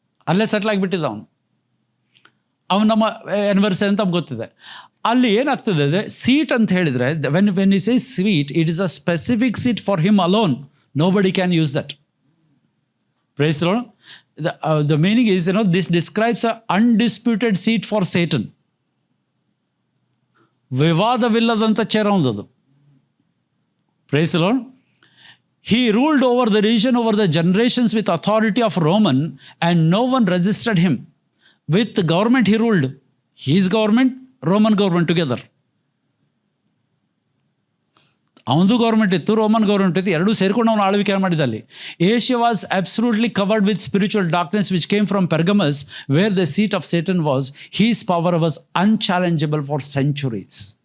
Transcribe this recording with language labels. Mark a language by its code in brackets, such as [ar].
[kn] ಅಲ್ಲೇ ಸೆಟ್ಲ್ ಆಗಿಬಿಟ್ಟಿದ್ದ ಅವನು ನಮ್ಮ ಎನಿವರ್ಸರಿ ಅಂತ ಗೊತ್ತಿದೆ. ಅಲ್ಲಿ ಏನಾಗ್ತದೆ ಅಂದರೆ ಸೀಟ್ ಅಂತ ಹೇಳಿದರೆ, [en] When is a sweet, it is a specific seat for him alone. Nobody can use that. Praise the lord. The meaning is, this describes an undisputed seat for Satan. [kn] ವಿವಾದವಿಲ್ಲದಂಥ chair ಅವನದು. [en] Praise the Lord. He ruled over the region, over the generations with authority of Roman, and no one resisted him. With the government he ruled. His government, Roman government together. [kn] ಅವನದು government ಇತ್ತು, Roman government ಇತ್ತು, ಎರಡೂ ಸೇರಿಕೊಂಡು ಅವನು ಆಳ್ವಿಕೆ ಮಾಡಿದಲ್ಲಿ. [en] Asia was absolutely covered with spiritual darkness which came from Pergamus, where the seat of Satan was. His power was unchallengeable for centuries.